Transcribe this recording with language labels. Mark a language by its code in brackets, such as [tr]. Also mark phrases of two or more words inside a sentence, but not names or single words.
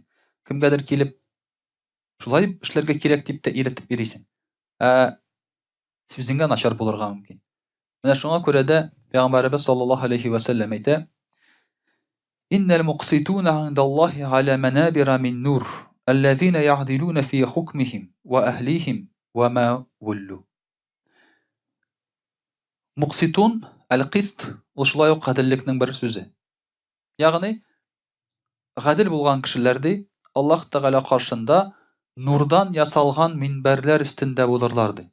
[tt] Кемгәдер килеп шулай эшләргә кирәк дип тә өйрәтеп йөрисең. Сүзеңгә начар булырга мөмкин. Менә шуңа күрә дә Пәйгамбәрбез [ar] صلى الله عليه وسلم [tt] әйтә: [ar] "إن المقسطين عند الله على منابر من نور, الذين يعدلون في حكمهم وأهليهم وما ولوا." [tt] Муқситун, ал-қист, ул шулай ук гаделлекнең бер сүзе. Ягъни, гадел булган кешеләр Аллаһ Тәгалә каршында нурдан ясалган минбәрләр өстендә булырлар ди.